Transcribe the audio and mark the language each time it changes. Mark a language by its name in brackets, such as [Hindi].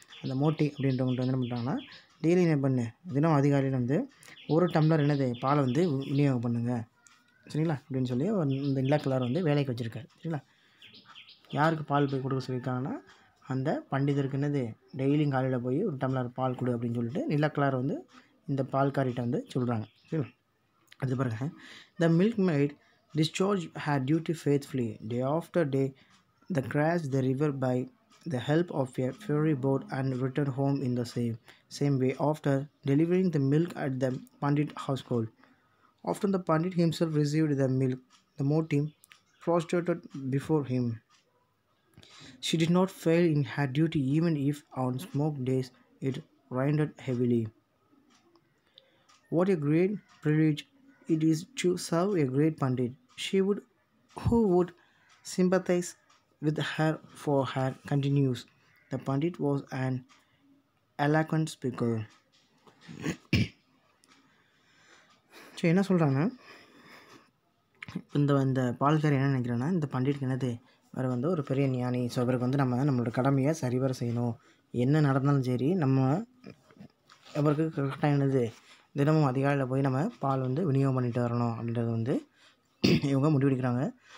[Tamil] அந்த மோட்டி அப்படின்றவங்கள்ட்ட என்ன பண்ணுறாங்கன்னா, டெய்லி என்ன பண்ணு, தினம் அதிகாலையில் ஒரு டம்ளர் பாலை விநியோகம் பண்ணுங்கள், சரிங்களா அப்படின்னு சொல்லி இந்த நிலக்கிழார் வேலைக்கு வச்சுருக்காரு, சரிங்களா. யாருக்கு பால் போய் கொடுக்க சொல்லியிருக்காங்கன்னா, அந்த பண்டிதருக்கு டெய்லியும் காலையில் போய் ஒரு டம்ளர் பால் கொடு அப்படின்னு சொல்லிட்டு நிலக்கிழார் இந்த பால்காரிட்ட சொல்கிறாங்க, சரிங்களா. அது பாருங்கள். [English] The milk maid discharged her duty faithfully day after day. They crossed the river by the help of a ferry boat and returned home in the same way after delivering the milk at the Pandit household. After the Pandit himself received the milk, the Moti prostrated before him. She did not fail in her duty even if on smoke days it rained heavily. What a great privilege it is to serve a great Pandit. Who would sympathize with her for her continues. The Pandit was an eloquent speaker. [Tamil] So என்ன சொல்கிறாங்கன்னா, இந்த பால்காரி என்ன நினைக்கிறேன்னா, இந்த பண்டிட்க்கு வேறு ஒரு பெரிய ஞானி. ஸோ அவருக்கு நம்மளோட கடமையை சரிவர செய்யணும். என்ன நடந்தாலும் சரி, நம்ம அவருக்கு கரெக்டாக தினமும் அதிகாலையில் போய் நம்ம பால் விநியோகம் பண்ணிட்டு வரணும் அப்படின்றது இவங்க முடிவெடுக்கிறாங்க.